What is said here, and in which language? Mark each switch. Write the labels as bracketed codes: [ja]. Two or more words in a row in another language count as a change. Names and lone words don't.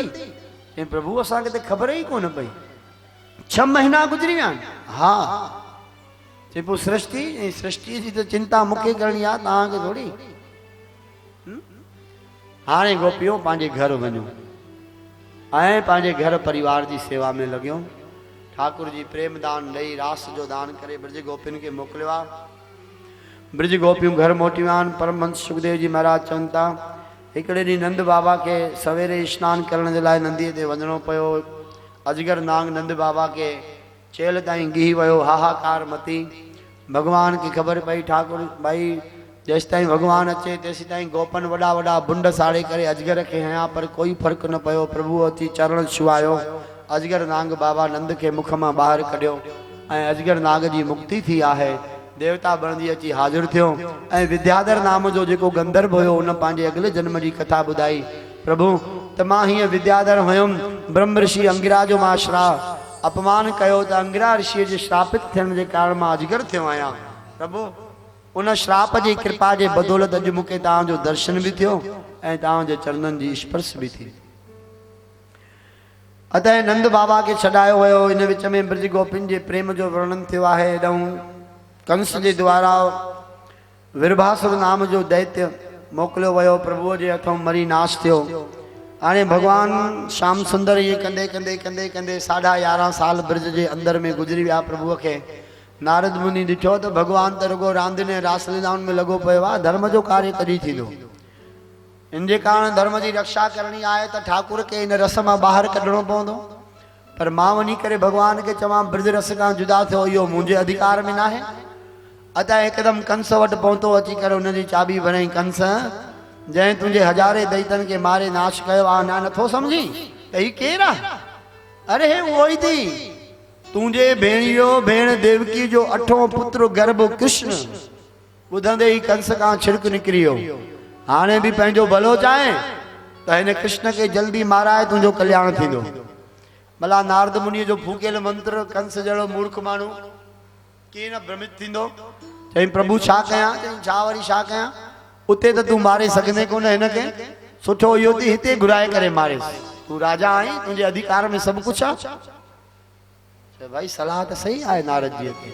[sd] ऐं प्रभु असांखे त ख़बर ई कोन पई, 6 महीना गुज़री विया आहिनि। हा चए पोइ सृष्टि, ऐं सृष्टि जी त चिंता मूंखे करणी आहे, तव्हांखे थोरी। हाणे गोपियो पंहिंजे घर वञो ऐं पंहिंजे घर परिवार जी सेवा में लॻियो। ठाकुर जी प्रेम दान ॾेई रास जो दान करे ब्रज गोपियुनि खे मोकिलियो आहे। ब्रज गोपियूं घर मोटी विया आहिनि। परमहंस सुखदेव जी महाराज चवनि था, हिकिड़े ॾींहुं नंद बाबा खे सवेरे सनानु करण जे लाइ नंदीअ ते वञिणो पियो। अजगर नांग नंद बाबा खे चेल ताईं गिही वियो, हाहाकार मती। भगवान खे ख़बर पई ठाकुर भाई जेसि ताईं भगवान अचे तेसि ताईं गोपन वॾा वॾा बुंड साड़े करे अजगर खे हयां, पर कोई फ़र्क़ु न पियो। प्रभु अची चरण छुआयो, अजगर नांग बाबा नंद के मुख में बाहर कढियो ऐं अजगर नाग जी मुक्ति थी आहे। देवता बणजी अची हाज़िर थियो ऐं विद्याधर नाम जो जेको गंधर्व हुयो उन पंहिंजे अगले जन्म जी कथा ॿुधाई। प्रभु त मां हीअं विद्याधर हुयुमि, ब्रह्म ऋषि अंगिरा जो मां श्राप अपमान कयो त अंगिरा ऋषिअ जे श्रापित थियण जे कारण मां अजगर थियो आहियां। प्रभु उन श्राप जी कृपा जे बदौलत अॼु मूंखे तव्हांजो दर्शन बि थियो ऐं तव्हांजे चरणनि जी स्पर्श बि थी। अतः नंद बाबा के छॾायो वियो। इन विच में ब्रज गोपिन जे प्रेम जो वर्णन थियो आहे। एॾऊं कंस जे द्वारा विरभासुर नाम जो दैत्य मोकिलियो वियो, प्रभुअ जे हथों मरी नाश थियो। हाणे भगवान श्याम सुंदर ये कंदे कंदे कंदे कंदे 11.5 साल ब्रज जे अंदर में गुज़री विया। प्रभुअ खे नारद मुनि ॾिठो त भगवान त रुगो रांदियुनि रासलीलाउनि में लॻो पियो आहे, धर्म जो कार्य कॾहिं थींदो। इन जे कारण धर्म जी रक्षा करणी आहे त ठाकुर खे इन रस मां ॿाहिरि कढणो पवंदो। पर मां वञी करे भगवान खे चवां ब्रज रस खां जुदा थियो, इहो मुंहिंजे अधिकार में न आहे। अतः हिकदमि कंस वटि पहुतो, अची करे हुनजी चाबी भरई, कंस जंहिं तुंहिंजे हज़ारे दैतनि खे मारे नाश कयो आहे, अञा नथो सम्झी त ही केरु आहे? अरे हे उहो ई थी, तुंहिंजे भेणियो भेण देवकी जो 8हों पुत्र गर्भ कृष्ण। ॿुधंदे ई कंस खां छिड़क निकिरी वियो। हाणे बि पंहिंजो भलो चाहे त हिन कृष्ण खे जल्दी माराए, तुंहिंजो कल्याण थींदो। भला नारद मुनि जो फूकियल मंत्र कंस जहिड़ो मूर्ख माण्हू कीअं न भ्रमित थींदो। चई प्रभु छा कयां? चई छा वरी छा कयां? उते त तूं मारे सघंदे कोन हिनखे, सुठो इहो थी हिते घुराए करे मारेसि। तूं राजा आहीं, तुंहिंजे अधिकार में सभु कुझु आहे। चए भाई सलाह त सही आहे नारद जी खे।